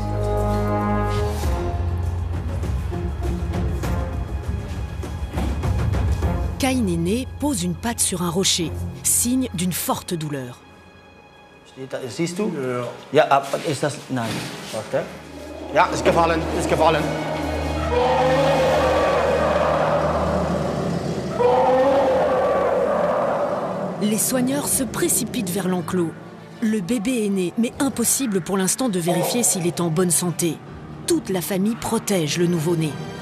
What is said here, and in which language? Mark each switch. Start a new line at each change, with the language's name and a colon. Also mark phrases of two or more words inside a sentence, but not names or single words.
French: Kai Néné pose une patte sur un rocher, signe d'une forte douleur.
German: Siehst du? Ja, ist das? Nein. Warte. Ja, ist gefallen, ist gefallen.
French: Les soigneurs se précipitent vers l'enclos. Le bébé est né, mais impossible pour l'instant de vérifier s'il est en bonne santé. Toute la famille protège le nouveau-né.